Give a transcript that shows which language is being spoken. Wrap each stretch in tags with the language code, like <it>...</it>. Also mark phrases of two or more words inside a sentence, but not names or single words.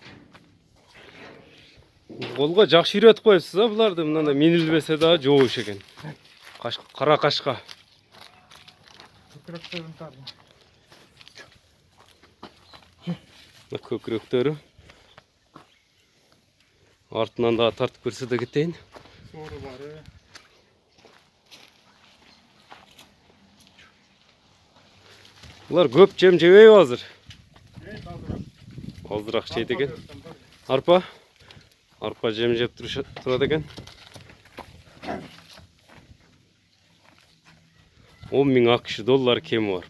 <ky>Колго жакшы үйрөтүп коюпсуз, а буларды мындай минилбесе да жоош экен. Кара кашка. Көкүрөктөрү Артынан да тартып көрсете кетейин.</ky> <tr>Soru var.</tr> <ky>Булар көп жем жебейби азыр?</ky> <tr>Evet hazır.</tr> <ky>Азыраак жейт экен. Арпа. Арпа жем жеп турат экен. 10.000 AQSh доллар кеми бар.</ky>